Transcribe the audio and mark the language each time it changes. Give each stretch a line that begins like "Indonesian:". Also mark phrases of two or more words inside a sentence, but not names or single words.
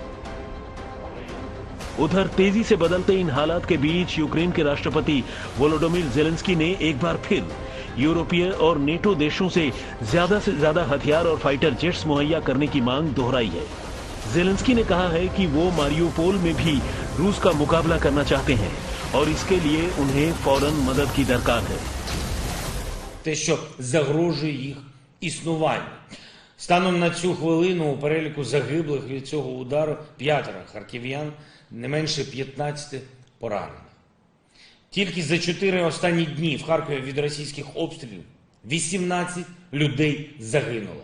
Hindi: उधर तेजी से बदलते इन हालात के बीच यूक्रेन के राष्ट्रपति वोलोडिमिर ज़ेलेंस्की ने एक बार फिर यूरोपीय और नेटो देशों से ज्यादा हथियार और
English: fighter jets
Hindi: मुहैया करने की मांग दोहराई है। ज़ेलेंस्की ने कहा है कि वो मारियुपोल में भी रूस का मुकाबला करना चाहते हैं और इसके लिए उन्हें फौरन मदद की दरकार है।
Ukrainian: Те, що загрожує їх існуванню. Станом на цю хвилину у переліку загиблих від цього удару 5 харків'ян, не менше 15 поранених. Тільки за 4 останні дні в Харкові від російських обстрілів 18 людей загинуло.